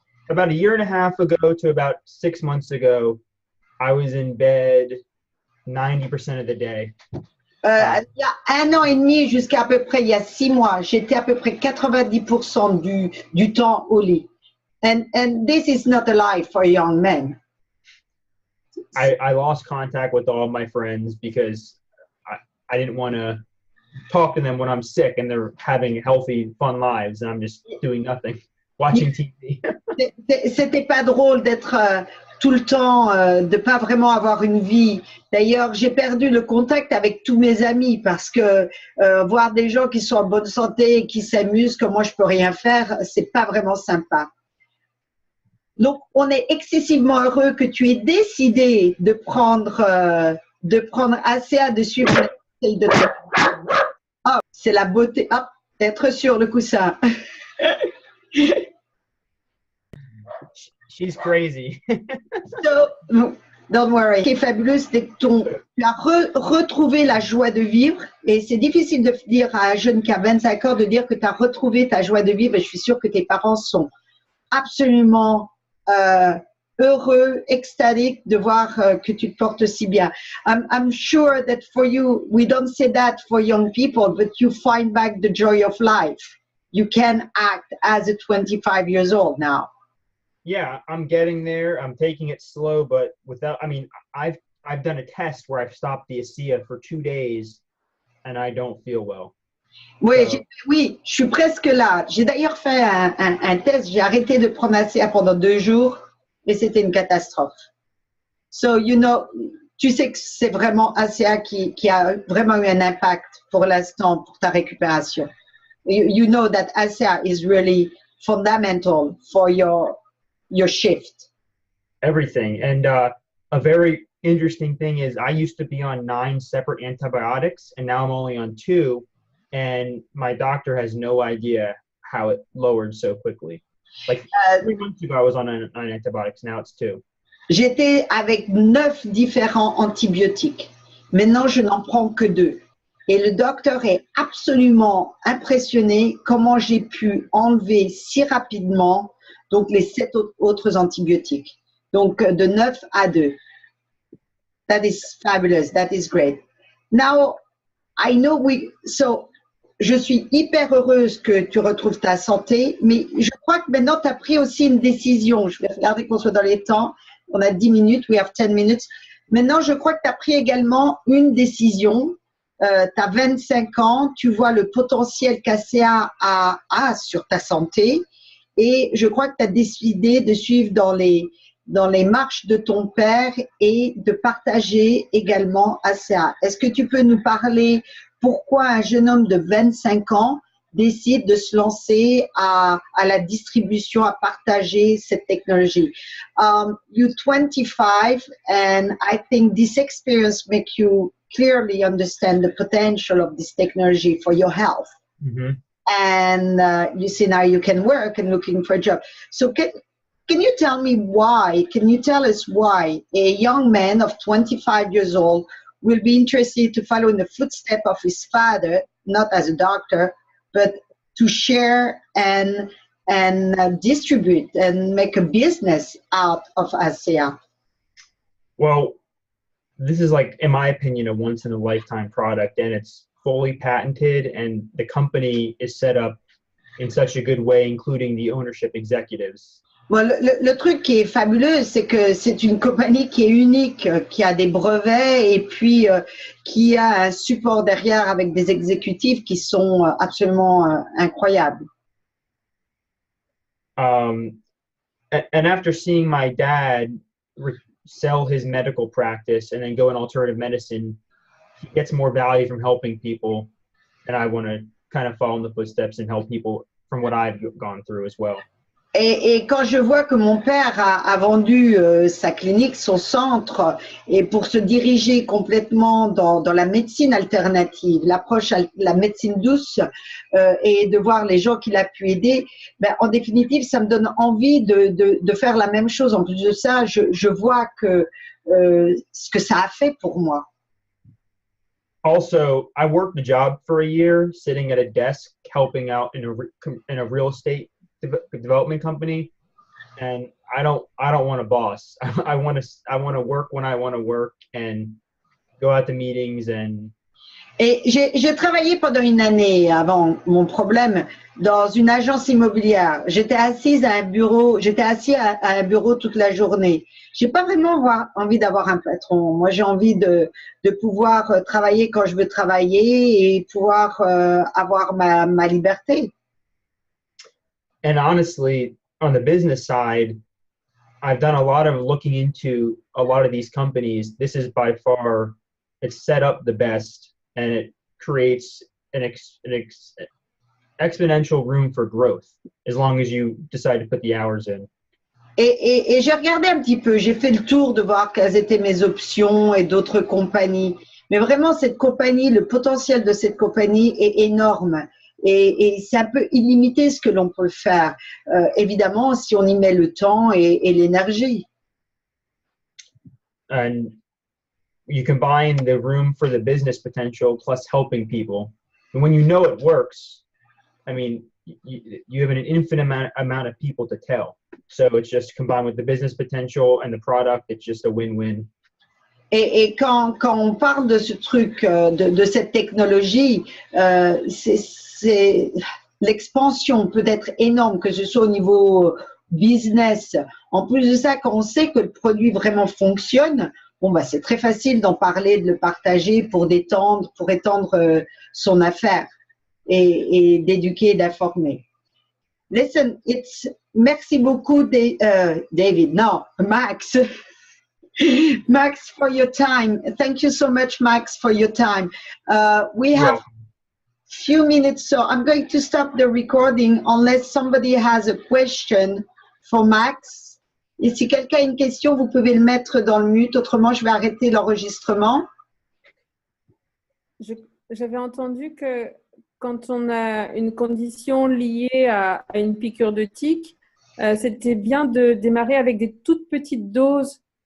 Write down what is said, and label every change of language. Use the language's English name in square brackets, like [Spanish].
[English] About a year and a half ago to about 6 months ago, I was in bed 90% of the day. [French] Il y a 1 an et demi jusqu'à peu près il y a 6 mois, j'étais à peu près 90% du temps au lit. [English] And this is not a life for a young man. I lost contact with all my friends because I didn't want to talk to them when I'm sick and they're having healthy, fun lives and I'm just doing nothing, watching TV. [French] C'était pas drôle d'être tout le temps, de pas vraiment avoir une vie. D'ailleurs, j'ai perdu le contact avec tous mes amis parce que voir des gens qui sont en bonne santé et qui s'amusent comme moi je peux rien faire, c'est pas vraiment sympa. Donc, on est excessivement heureux que tu aies décidé de prendre ACA, de suivre le conseil de ta... Oh, c'est la beauté. Hop, être sur le coussin. [English] She's crazy. So, don't worry. [French] Ce qui est fabuleux, c'est que tu as retrouvé la joie de vivre. Et c'est difficile de dire à un jeune qui a 25 ans de dire que tu as retrouvé ta joie de vivre. Et je suis sûre que tes parents sont absolument heureux, extatiques de voir que tu te portes si bien. [English] I'm sure that for you, we don't say that for young people, but you find back the joy of life. You can act as a 25 years old now. Yeah, I'm getting there. I'm taking it slow, but I've done a test where I've stopped the ACEA for 2 days and I don't feel well. [French] Oui, oui, je suis presque là. J'ai d'ailleurs fait un test. J'ai arrêté de prendre ACEA pendant 2 jours et c'était une catastrophe. [English] So, you know, [French] tu sais que c'est vraiment ACEA qui a vraiment eu un impact pour l'instant pour ta récupération. [English] You know that ACEA is really fundamental for your shift. Everything. And a very interesting thing is I used to be on 9 separate antibiotics and now I'm only on 2 and my doctor has no idea how it lowered so quickly. Like 3 months ago I was on 9 antibiotics, now it's 2. [French] J'étais avec 9 différents antibiotiques. Maintenant, je n'en prends que 2. Et le docteur est absolument impressionné comment j'ai pu enlever si rapidement donc les 7 autres antibiotiques. Donc, de 9 à 2. [English] That is fabulous. That is great. Now, I know [French] je suis hyper heureuse que tu retrouves ta santé, mais je crois que maintenant, tu as pris aussi une décision. Je vais regarder qu'on soit dans les temps. On a 10 minutes. [English] We have 10 minutes. [French] Maintenant, je crois que tu as pris également une décision. Tu as 25 ans. Tu vois le potentiel qu'ACA a sur ta santé. Et je crois que tu as décidé de suivre dans les marches de ton père et de partager également ACA. Est-ce que tu peux nous parler pourquoi un jeune homme de 25 ans décident de se lancer à la distribution, à partager cette technologie. [English] You're 25, and I think this experience makes you clearly understand the potential of this technology for your health. Mm-hmm. And you see now you can work and looking for a job. So can you tell me why? Can you tell us why a young man of 25 years old will be interested to follow in the footsteps of his father, not as a doctor, but to share and distribute and make a business out of ASEA? Well, this is like, in my opinion, a once in a lifetime product, and it's fully patented, and the company is set up in such a good way, including the ownership executives. [French] Bon, le truc qui est fabuleux, c'est que c'est une compagnie qui est unique, qui a des brevets et puis qui a un support derrière avec des exécutifs qui sont absolument incroyables. [English] And after seeing my dad sell his medical practice and then go in alternative medicine, he gets more value from helping people, and I want to kind of follow in the footsteps and help people from what I've gone through as well. [French] Et quand je vois que mon père a vendu sa clinique, son centre, et pour se diriger complètement dans la médecine alternative, l'approche, la médecine douce, et de voir les gens qu'il a pu aider, ben, en définitive, ça me donne envie de faire la même chose. En plus de ça, je vois que ce que ça a fait pour moi. [English] Also, I worked a job for a year, sitting at a desk, helping out in a real estate development company, and I don't want a boss. I want to work when I want to work and go out to meetings and. [French] Et j'ai travaillé pendant une année avant mon problème dans une agence immobilière. J'étais assis à un bureau toute la journée. J'ai pas vraiment envie d'avoir un patron. Moi, j'ai envie de pouvoir travailler quand je veux travailler et pouvoir avoir ma liberté. [English] And honestly, on the business side, I've done a lot of looking into a lot of these companies. This is by far, it's set up the best, and it creates an exponential room for growth as long as you decide to put the hours in. [French] Et j'ai regardé un petit peu, j'ai fait le tour de voir quelles étaient mes options et d'autres compagnies. Mais vraiment, cette compagnie, le potentiel de cette compagnie est énorme. Et c'est un peu illimité ce que l'on peut faire, évidemment, si on y met le temps et l'énergie. [English] And you combine the room for the business potential plus helping people. And when you know it works, I mean, you have an infinite amount of people to tell. So it's just combined with the business potential and the product, it's just a win-win. [French] Et quand on parle de ce truc, de cette technologie, l'expansion peut être énorme, que ce soit au niveau business. En plus de ça, quand on sait que le produit vraiment fonctionne, bon, bah, c'est très facile d'en parler, de le partager pour étendre son affaire et d'éduquer et d'informer. [English] Listen, [French] merci beaucoup, David. [English] No, Max. Max, for your time. Thank you so much, Max, for your time. We have few minutes, so I'm going to stop the recording unless somebody has a question for Max. [French] Et si quelqu'un a une question, vous pouvez le mettre dans le mute. Autrement, je vais arrêter l'enregistrement. J'avais entendu que quand on a une condition liée à une piqûre de tique, c'était bien de démarrer avec des toutes petites doses.